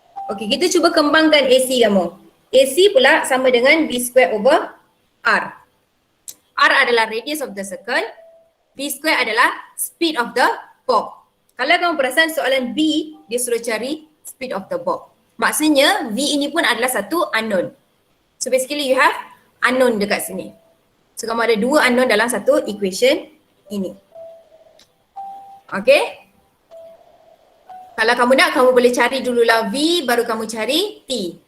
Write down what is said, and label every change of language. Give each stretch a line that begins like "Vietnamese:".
Malay: Okay, kita cuba kembangkan AC kamu. AC pula sama dengan B square over R. R adalah radius of the circle. B square adalah speed of the bob. Kalau kamu perasan soalan B, dia suruh cari speed of the bob. Maksudnya V ini pun adalah satu unknown.
English: So basically you have unknown dekat sini.
Malay: So kamu ada dua unknown dalam satu equation ini. Okay. Kalau kamu nak, kamu boleh cari dululah V baru kamu cari T.